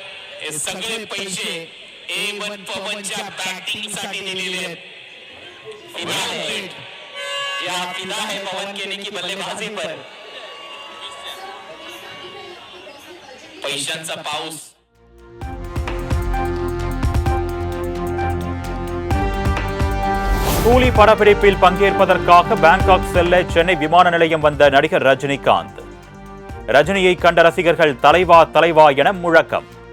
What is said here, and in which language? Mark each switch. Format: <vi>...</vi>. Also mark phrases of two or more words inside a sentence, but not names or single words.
<mr>सगळे पैसे A1 पवनच्या बॅटिंग साठी दिलेले आहेत. पैशांचा पाऊस.</mr> <ta>கூலி படப்பிடிப்பில் பங்கேற்பதற்காக பாங்காக் செல்ல சென்னை விமான நிலையம் வந்த நடிகர் ரஜினிகாந்த். ரஜினியை கண்ட ரசிகர்கள் தலைவா தலைவா என முழக்கம்.</ta>